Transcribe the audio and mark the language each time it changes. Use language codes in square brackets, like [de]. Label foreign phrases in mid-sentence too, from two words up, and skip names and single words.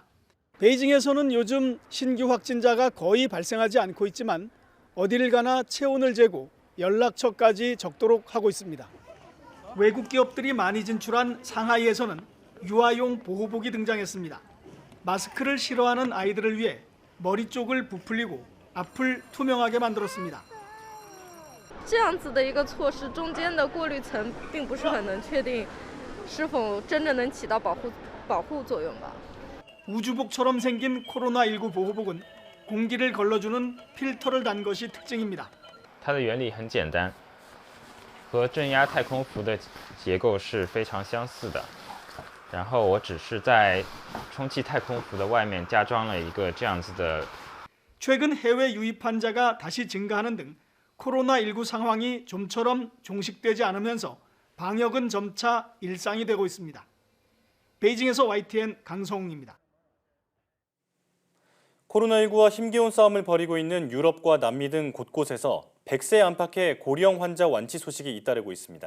[ko] 베이징에서는 요즘 신규 확진자가 거의 발생하지 않고 있지만 어디를 가나 체온을 재고 연락처까지 적도록 하고 있습니다. 외국 기업들이 많이 진출한 상하이에서는 유아용 보호복이 등장했습니다. 마스크를 싫어하는 아이들을 위해 머리 쪽을 부풀리고 앞을 투명하게 만들었습니다. [zh] 这样子的一个措施，中间的过滤层并不是很能确定是否真正能起到保护作用吧。 우주복처럼 생긴 코로나19 보호복은 공기를 걸러주는 필터를 단 것이 특징입니다. 它的原理很简单，和正压太空服的结构是非常相似的。然后我只是在充气太空服的外面加装了一个这样子的。 [ko] 최근 해외 유입 환자가 다시 증가하는 등 코로나19 상황이 좀처럼 종식되지 않으면서 방역은 점차 일상이 되고 있습니다. 베이징에서 YTN 강성웅입니다. 코로나19와 힘겨운 싸움을 벌이고 있는 유럽과 남미 등 곳곳에서 100세 안팎의 고령 환자 완치 소식이 잇따르고 있습니다.